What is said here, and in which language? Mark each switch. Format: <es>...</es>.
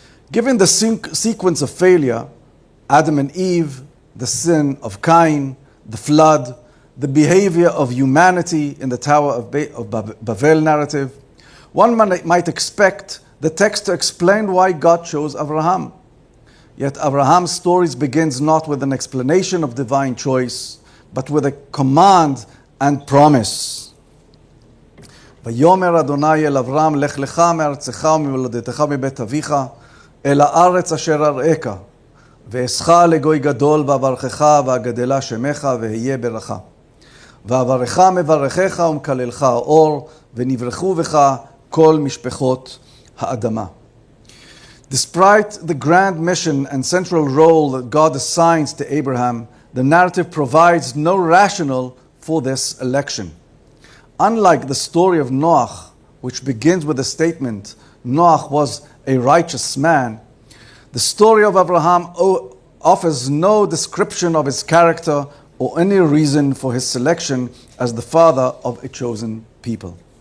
<en>Given the sequence of failure, Adam and Eve, the sin of Cain, the flood, the behavior of humanity in the Tower of Babel narrative, one might expect the text to explain why God chose Abraham. Yet Abraham's story begins not with an explanation of divine choice, but with a command and promise.</en> <he>ויאמר אדוני אל אברהם, לך לך מארצך וממולדתך מבית אביך, אל הארץ אשר אראך, ואעשך לגוי גדול ואברכך ואגדלה שמך ואהיה ברכה. ואברך מברכך ומקללך האור, ונברכו בך כל משפחות האדמה.</he> <en>Despite the grand mission and central role that God assigns to Abraham, the narrative provides no rationale for this election. Unlike the story of Noah, which begins with the statement, Noah was a righteous man, the story of Abraham offers no description of his character or any reason for his selection as the father of a chosen people.</en>